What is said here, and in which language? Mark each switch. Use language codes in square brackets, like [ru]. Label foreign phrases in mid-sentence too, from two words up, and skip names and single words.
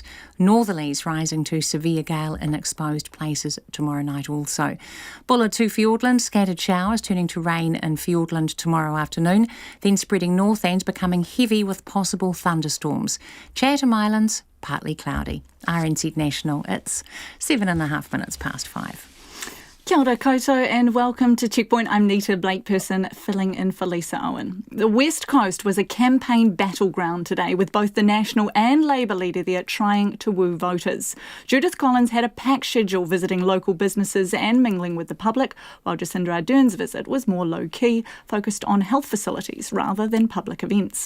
[en] Northerlies rising to severe gale in exposed places tomorrow night also. Bulla to Fiordland, scattered showers turning to rain in Fiordland tomorrow afternoon, then spreading north and becoming heavy with possible thunderstorms. Chatham Islands, partly cloudy. RNZ National, it's 7.5 minutes past 5. [mi] Kia ora koutou [en] and welcome to Checkpoint. I'm Nita Blake-Person, filling in for Lisa Owen. The West Coast was a campaign battleground today, with both the National and Labour leader there trying to woo voters. Judith Collins had a packed schedule visiting local businesses and mingling with the public, while Jacinda Ardern's visit was more low-key, focused on health facilities rather than public events.